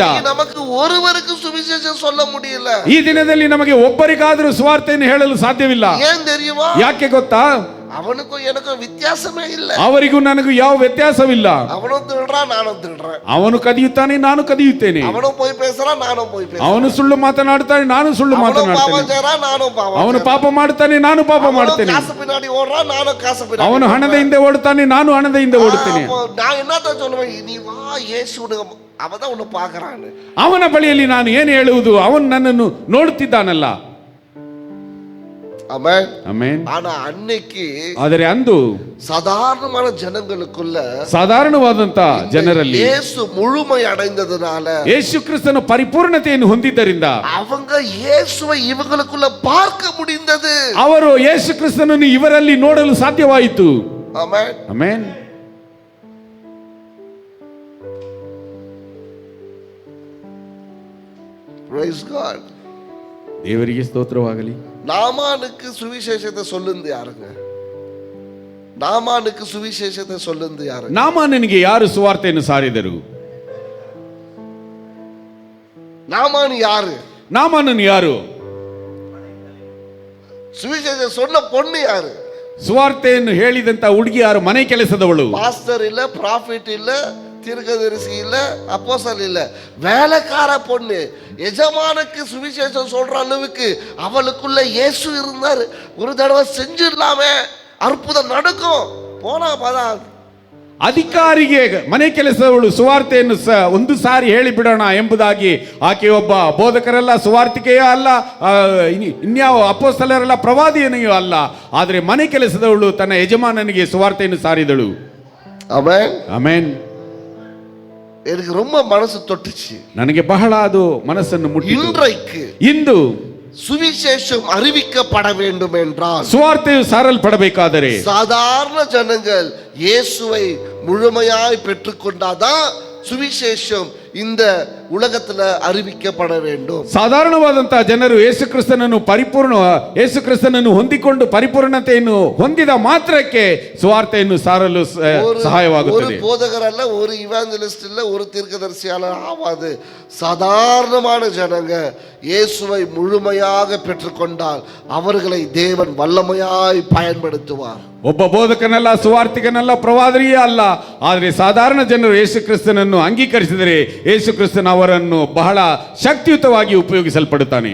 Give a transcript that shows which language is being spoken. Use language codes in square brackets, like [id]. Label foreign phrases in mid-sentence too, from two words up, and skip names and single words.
[ta] நமக்கு ஒருவருக்கு சுவிசேஷம் சொல்ல முடியல. [kn] ಈ ದಿನದಲ್ಲಿ ನಮಗೆ ಒಬ್ಬರಿಗಾದರೂ ಸುವಾರ್ತೆಯನ್ನು ಹೇಳಲು ಸಾಧ್ಯವಿಲ್ಲ. [ta] ஏன் தெரியுமா? [kn] ಯಾಕೆ ಗೊತ್ತಾ? [ta] அவனுக்கும் எனக்கும் வித்தியாசமே ಇಲ್ಲ. [kn] ಅವರಿಗೂ ನನಗೂ ಯಾವ ವ್ಯತ್ಯಾಸವಿಲ್ಲ. [ta] அவனும் திருடுறான், நானும் திருடுறேன். [kn] ಅವನು ಕದಿಯುತ್ತಾನೆ, ನಾನು ಕದಿಯುತ್ತೇನೆ. [ta] அவனும் போய் பேசுறான், நானும் போய் பேசுறேன். [kn] ಅವನು ಸುಳ್ಳು ಮಾತನಾಡುತ್ತಾನೆ, ನಾನು ಸುಳ್ಳು ಮಾತನಾಡುತ್ತೇನೆ. ಅವನು ಪಾಪ ಮಾಡುತ್ತಾನೆ, ನಾನು ಪಾಪ ಮಾಡುತ್ತೇನೆ. [ta] காசு பின்னாடி ஓடுறான், நானும் காசு பின்னாடி. [kn] ಅವನು ಹಣದ ಹಿಂದೆ ಓಡುತ್ತಾನೆ, ನಾನು ಹಣದ ಹಿಂದೆ ಓಡುತ್ತೇನೆ. [ta] நான் என்னத்த சொல்லுவேன்? நீ வா இயேசுவுக்கு, அவதான் உன்னை பார்க்கறான். [kn] ಅವನ ಬಳಿಯಲ್ಲಿ ನಾನು ಏನು ಹೇಳುವುದು? ಅವನು ನನ್ನನ್ನು ನೋಡುತ್ತಿದ್ದಾನಲ್ಲ. [ta] ஆமென். [kn] ಆಮೆನ್. [ta] ஆனா அன்னைக்கு, [kn] ಆದರೆ ಅಂದು [ta] சாதாரணமான ஜனங்களுக்குள்ள, [kn] ಸಾಧಾರಣವಾದಂತ ಜನರಲ್ಲಿ [ta] இயேசு முழுமை அடைந்ததனால, [kn] ಯೇಸು ಕ್ರಿಸ್ತನ ಪರಿಪೂರ್ಣತೆಯನ್ನು ಹೊಂದಿದ್ದರಿಂದ [ta] அவங்க இயேசுவை இவங்களுக்குள்ள பார்க்க முடிந்தது. [kn] ಅವರು ಯೇಸು ಕ್ರಿಸ್ತನನ್ನು ಇವರಲ್ಲಿ ನೋಡಲು ಸಾಧ್ಯವಾಯಿತು. [ta] ஆமென். [kn] ಆಮೆನ್. [en] Praise God. [kn] ದೇವರಿಗೆ ಸ್ತೋತ್ರವಾಗಲಿ. [ta] நாமானுக்கு சுவிசேஷத்தை சொல்லுந்து யாருங்க? நாமானுக்கு சுவிசேஷத்தை சொல்லுந்து யாருங்க? [kn] ನಾಮಾನನಿಗೆ ಯಾರು ಸುವಾರ್ತೆಯನ್ನು ಸಾರಿದರು? [ta] நாமான் யாரு? [kn] ನಾಮಾನನು ಯಾರು? [ta] சுவிசேஷம் சொன்ன பொண்ணு யாரு? [kn] ಸುವಾರ್ತೆಯನ್ನು ಹೇಳಿದಂತ ಹುಡುಗಿ ಯಾರು? ಮನೆ ಕೆಲಸದವಳು. [ta] பாஸ்டர் இல்ல, ப்ராஃபிட் இல்ல, தீர்க்கதரிசி இல்ல, அப்போஸ்தலர் இல்ல, வேலைக்கார பொண்ணு. எஜமானுக்கு சுவிசேஷம் சொல்ற அளவுக்கு அவளுக்குள்ள இயேசு இருந்தாரு. ஒரு தடவை செஞ்சிடலாமே, அற்புதம் நடக்கும். போனா பதா [kn] ಅಧಿಕಾರಿಗೆ ಮನೆ ಕೆಲಸದವಳು ಸುವಾರ್ತೆಯನ್ನು ಒಂದು ಸಾರಿ ಹೇಳಿಬಿಡೋಣ ಎಂಬುದಾಗಿ ಆಕೆ ಒಬ್ಬ ಬೋಧಕರಲ್ಲ, ಸುವಾರ್ತಿಕೆಯೂ ಅಲ್ಲ, ಇನ್ಯಾವ ಅಪೊಸ್ತಲರಲ್ಲ, ಪ್ರವಾದಿಯನೆಯೂ ಅಲ್ಲ. ಆದರೆ ಮನೆ ಕೆಲಸದವಳು ತನ್ನ ಯಜಮಾನನಿಗೆ ಸುವಾರ್ತೆಯನ್ನು ಸಾರಿದಳು. ಆಮೆನ್. ಆಮೆನ್. [ta] எனக்கு ரொம்ப மனசு தொட்டுச்சு. [kn] ನನಗೆ ಬಹಳ ಅದು ಮನಸ್ಸನ್ನು ಮುಟ್ಟಿತು. [ta] இன்றைக்கு [kn] ಇಂದು [ta] சுவிசேஷம் அறிவிக்கப்பட வேண்டும் என்றால், [kn] ಸುವಾರ್ತೆಯು ಸಾರಲ್ಪಡಬೇಕಾದರೆ [ta] சாதாரண ஜனங்கள் இயேசுவை முழுமையாய் பெற்றுக்கொண்டாதான் சுவிசேஷம் இந்த உலகத்துல அறிவிக்கப்பட வேண்டும். [kn] ಸಾಧಾರಣವಾದಂತಹ ಜನರು ಯೇಸು ಕ್ರಿಸ್ತನನ್ನು ಹೊಂದಿಕೊಂಡು ಪರಿಪೂರ್ಣತೆಯನ್ನು ಹೊಂದಿದ ಮಾತ್ರಕ್ಕೆ ಸುವಾರ್ತೆಯನ್ನು ಸಾರಲು [ta] ஒரு [kn] ಸಹಾಯವಾಗುತ್ತದೆ. [ta] போதகர் அல்ல, ஒரு இவாஞ்சலிஸ்ட் இல்ல, ஒரு தீர்க்கதரிசியாளர் ஆவாது. சாதாரணமான ஜனங்க இயேசுவை முழுமையாக பெற்றுக்கொண்டால் அவர்களை தேவன் வல்லமையாய் பயன்படுத்துவார். [kn] ಒಬ್ಬ ಬೋಧಕನಲ್ಲ, ಸುವಾರ್ತಿಕನಲ್ಲ, ಪ್ರವಾದಿಯೇ ಅಲ್ಲ, ಆದರೆ ಸಾಧಾರಣ ಜನರು ಯೇಸು ಕ್ರಿಸ್ತನನ್ನು ಅಂಗೀಕರಿಸಿದರೆ ಯೇಸು ಕ್ರಿಸ್ತನ ಅವರನ್ನು ಬಹಳ ಶಕ್ತಿಯುತವಾಗಿ ಉಪಯೋಗಿಸಲ್ಪಡುತ್ತಾನೆ.